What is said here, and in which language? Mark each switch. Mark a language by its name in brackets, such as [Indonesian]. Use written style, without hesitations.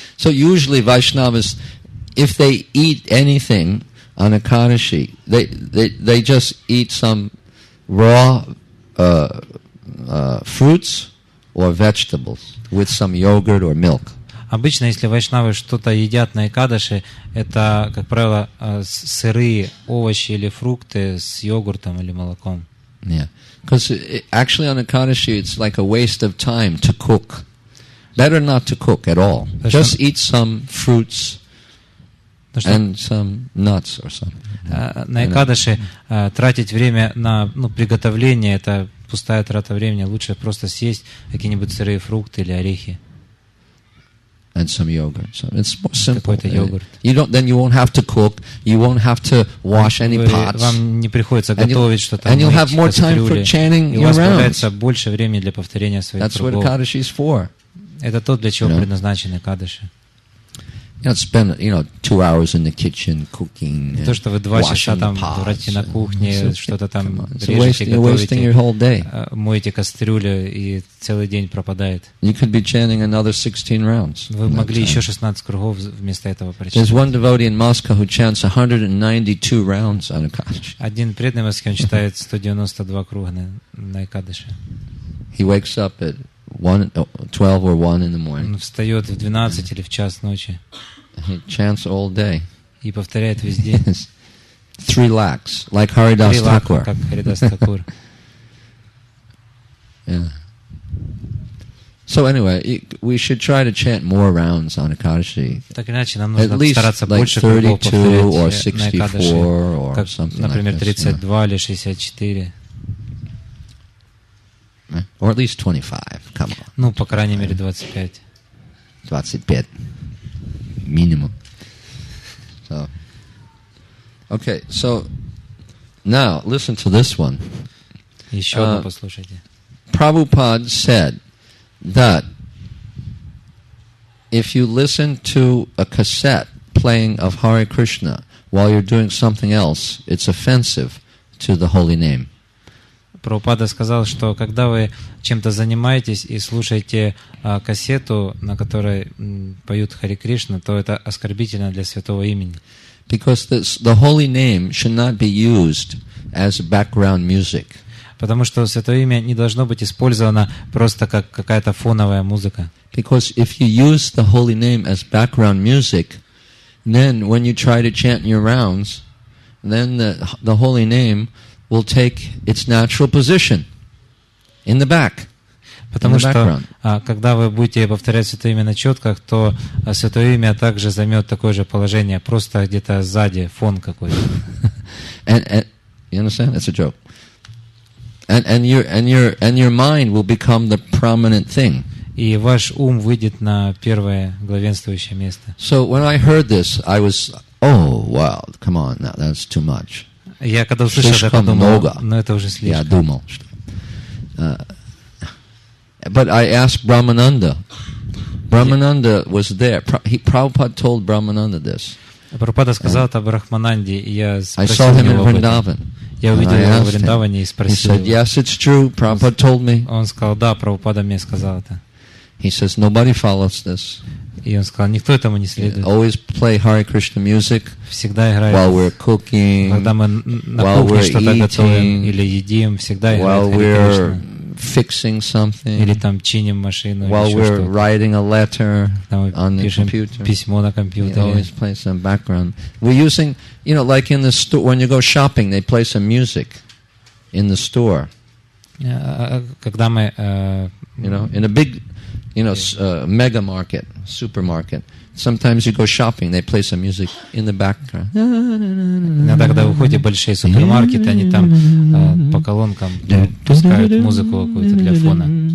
[English] So usually Vaishnavas, if they eat anything on Ekadashi, they just eat some raw fruits or vegetables with some yogurt or milk. [Russian] Обычно, если вайшнавы что-то едят на Экадаши, это, как правило, сырые овощи или фрукты с йогуртом или молоком. [English] Yeah, because actually on Ekadashi it's like a waste of time to cook. Better not to cook at all. Just eat some fruits and some nuts or something. [Russian] На Экадаши тратить время на приготовление — это пустая трата времени. Лучше просто съесть какие-нибудь сырые фрукты или орехи. [English] And some yogurt. So it's more simple. [Russian] Какой-то йогурт. [English] Then you won't have to cook. You won't have to wash any pots. [Russian] Вам не приходится готовить что-то, [English] and you'll have more time for chanting [Russian] и у вас появляется больше времени для повторения своих кругов. [English] That's what Ekadashi is for. [Russian] Это то, для чего предназначены Экадаши. [English] Spend 2 hours in the kitchen cooking. [Russian] То, что вы 2 часа там тратите на кухне, что-то там режете, готовите, моете кастрюлю, и целый день пропадает. [English] You could be chanting another 16 rounds. [Russian] Вы могли еще 16 кругов вместо этого прочитать. [English] There's one devotee in Moscow who chants 192 rounds on Ekadashi. [Russian] Один преданный в Москве, он читает 192 круга на Экадаши. [English] He wakes up at 12 or 1 in the morning. [Russian] Он встает в 12 или в час ночи. [English] He chants all day. [Russian] И повторяет весь день. [English] 3 lakhs, like Haridas Thakur. [Russian] Как Харидас Такур. [English] Yeah. So anyway, we should try to chant more rounds on Ekadashi. [Russian] Так иначе нам нужно стараться больше кругов повторять на Экадаши, как, например, 32 или 64. [English] Or at least 25, come on. [Russian] Ну, по крайней мере, 25. [English] 25. Minimum. So, okay, so now listen to this one. [Russian] Еще одно послушайте. [English] Prabhupada said that if you listen to a cassette playing of Hare Krishna while you're doing something else, it's offensive to the holy name. [Russian] Прабхупада сказал, что когда вы чем-то занимаетесь и слушаете кассету, на которой поют Харе Кришна, то это оскорбительно для святого имени. [English] Because the holy name should not be used as background music. [Russian] Потому что святое имя не должно быть использовано просто как какая-то фоновая музыка. [English] Because if you use the holy name as background music, then when you try to chant your rounds, then the holy name will take its natural position in the back. [Russian] Потому что, когда вы будете повторять святое имя на четках, то святое имя также займет такое же положение, просто где-то сзади, фон какой-то. [English] And you understand? It's a joke. And your mind will become the prominent thing. [Russian] И ваш ум выйдет на первое главенствующее место. [English] So when I heard this, I was, oh wow, come on, now that's too much. [Russian] Я когда услышал это, подумал, но это уже слишком. Я думал. [English] But I asked Brahmananda. Brahmananda was there. Prabhupada told Brahmananda this. [Russian] Прабхупада сказал это Брахмананде, и я [English] I saw him in Vrindavan. [Russian] Я увидел его в Вриндаване и спросил. [English] He said, yes, it's true. Prabhupada told me. [Russian] Он сказал, да, Прабхупада мне сказал это. [English] He says, nobody follows this. [Russian] И он сказал, никто этому не следует. [English] Always play Hare Krishna music [Russian] всегда играет, [English] while we're cooking, [Russian] когда мы на кухне что-то готовим или едим, всегда играет Харе Кришна. [English] Fixing something, [Russian] или там чиним машину, [English] while [Russian] или [English] we're writing a letter on the [Russian] пишем [English] computer, [Russian] письмо на компьютере. [English] We always play some background. We're using, like in the store, when you go shopping, they play some music in the store. [Russian] Когда мы, [English] in a big mega market, supermarket. Sometimes you go shopping, they play some music in the background. [Russian] Иногда, когда вы ходите в большие супермаркеты, они там по колонкам пускают музыку какую-то для фона.